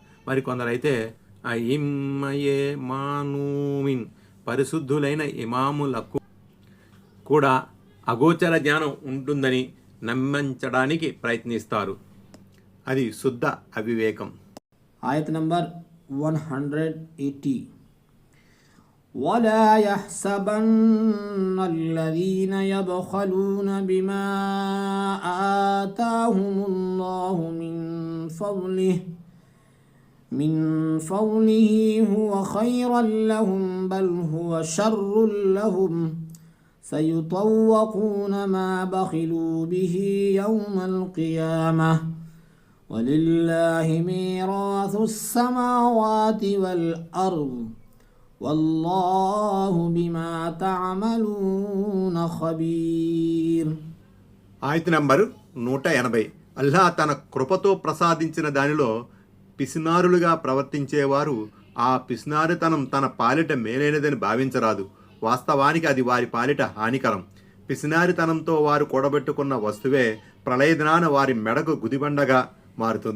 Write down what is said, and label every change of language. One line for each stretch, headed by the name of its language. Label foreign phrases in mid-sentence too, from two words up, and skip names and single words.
Telugu: మరి కొందరైతే
Arabic: أئمة معصومين
Telugu: పరిశుద్ధులైన ఇమాములకు కూడా అగోచర జ్ఞానం ఉంటుందని నమ్మించడానికి ప్రయత్నిస్తారు. అది శుద్ధ అవివేకం. ఆయత నంబర్ 180.
Arabic: ولا يحسبن الذين يبخلون بما آتاهم الله من فضله هو خيرا لهم بل هو شر لهم سيطوقون ما بخلوا به يوم القيامة ولله ميراث السماوات والأرض والله بما تعملون خبير.
Telugu: ఆయత నంబరు 180. అల్లా తన కృపతో ప్రసాదించిన దానిలో పిసినారులుగా ప్రవర్తించేవారు ఆ పిసినారితనం తన పాలిట మేలైనదని భావించరాదు. వాస్తవానికి అది వారి పాలిట హానికరం. పిసినారితనంతో వారు కూడబెట్టుకున్న వస్తువే ప్రళయదినాన వారి మెడకు గుదిబండగా మారుతుంది.